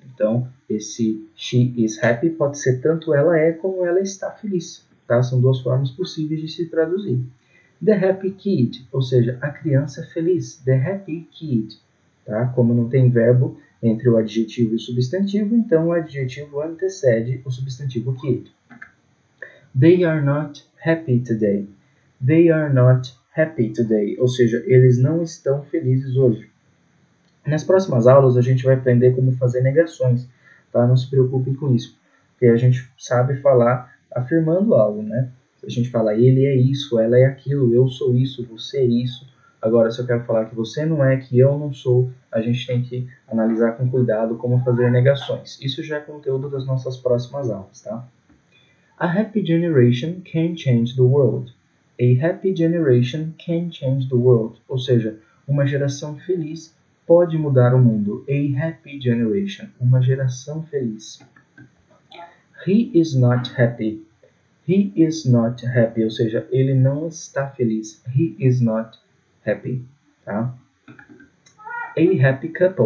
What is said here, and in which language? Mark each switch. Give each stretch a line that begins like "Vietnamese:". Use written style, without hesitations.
Portuguese: Então, esse
English: she is happy
Portuguese: pode ser tanto ela é como ela está feliz, tá? São duas formas possíveis de se traduzir.
English: The happy kid,
Portuguese: ou seja, a criança feliz.
English: The happy kid,
Portuguese: tá? Como não tem verbo entre o adjetivo e o substantivo, então o adjetivo antecede o substantivo kid.
English: They are not happy today. They are not happy today,
Portuguese: ou seja, eles não estão felizes hoje. Nas próximas aulas a gente vai aprender como fazer negações, tá? Não se preocupem com isso, porque a gente sabe falar afirmando algo, né? A gente fala ele é isso, ela é aquilo, eu sou isso, você é isso. Agora, se eu quero falar que você não é, que eu não sou, a gente tem que analisar com cuidado como fazer negações. Isso já é conteúdo das nossas próximas aulas, tá?
English: A happy generation can change the world. A happy generation can change the world.
Portuguese: Ou seja, uma geração feliz pode mudar o mundo.
English: A happy generation.
Portuguese: Uma geração feliz.
English: He is not happy. He is not happy.
Portuguese: Ou seja, ele não está feliz.
English: He is not happy. Tá? A happy couple.